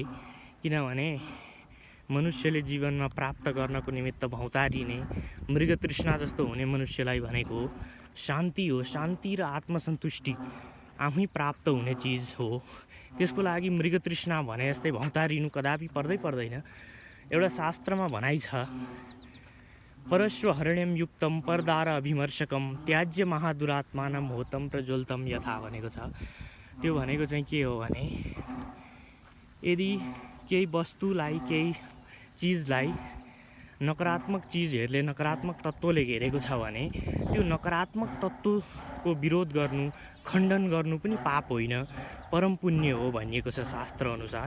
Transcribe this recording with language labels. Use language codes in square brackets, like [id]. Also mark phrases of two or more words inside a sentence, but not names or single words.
[ne] किनभने मनुष्यले जीवनमा प्राप्त गर्नको निमित्त भौतारिने मृगतृष्णा जस्तो हुने मनुष्यलाई भनेको शान्ति हो। शान्ति र आत्मसन्तुष्टि आफै प्राप्त हुने चिज हो। त्यसको लागि मृगतृष्णा भने जस्तै भौतारिनु कदापि पर्दैन। एउटा शास्त्रमा भनाइ छ, [sa] परश्व हरण्यम युक्तम परदार अभिमर्शकम त्याज्य महादुरात्मानम होतम प्रज्वलतम यथा [ne] भनेको छ। त्यो भनेको चाहिँ के हो भने, यदि केही वस्तुलाई, केही चिजलाई नकारात्मक चिजहरूले, नकारात्मक तत्त्वले घेरेको छ भने त्यो नकारात्मक तत्त्वको विरोध गर्नु, खण्डन गर्नु पनि पाप होइन, परम पुण्य हो भनिएको छ शास्त्र अनुसार।